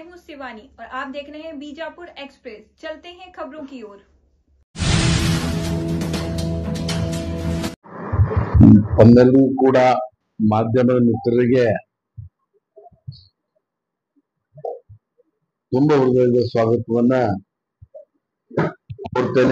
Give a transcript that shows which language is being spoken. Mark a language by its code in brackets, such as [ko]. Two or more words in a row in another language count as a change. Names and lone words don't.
[hi] शिवानी और आप देख रहे हैं बीजापुर एक्सप्रेस। चलते हैं खबरों की ओर। [kn] ತಮ್ಮೆಲ್ಲರೂ ಕೂಡ ಮಾಧ್ಯಮದ ಮಿತ್ರರಿಗೆ ತುಂಬಾ ಹೃದಯದ ಸ್ವಾಗತವನ್ನ ಕೊಡ್ತೇನೆ.